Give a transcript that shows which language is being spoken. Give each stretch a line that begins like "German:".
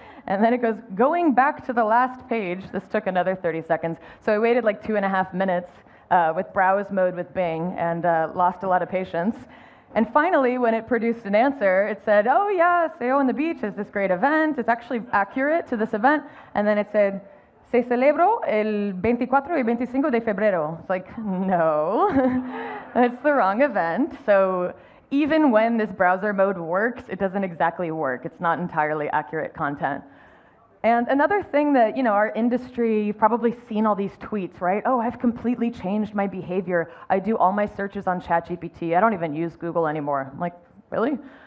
English: And then it goes, going back to the last page. This took another 30 seconds. So I waited like 2.5 minutes with browse mode with Bing and lost a lot of patience. And finally, when it produced an answer, it said, oh yeah, SEO on the beach is this great event. It's actually accurate to this event. And then it said,
Spanish: se celebró el 24 y 25 de febrero.
English: It's like, no, that's the wrong event. So even when this browser mode works, it doesn't exactly work. It's not entirely accurate content. And another thing that, our industry, you've probably seen all these tweets, right? Oh, I've completely changed my behavior. I do all my searches on ChatGPT. I don't even use Google anymore. I'm like, really?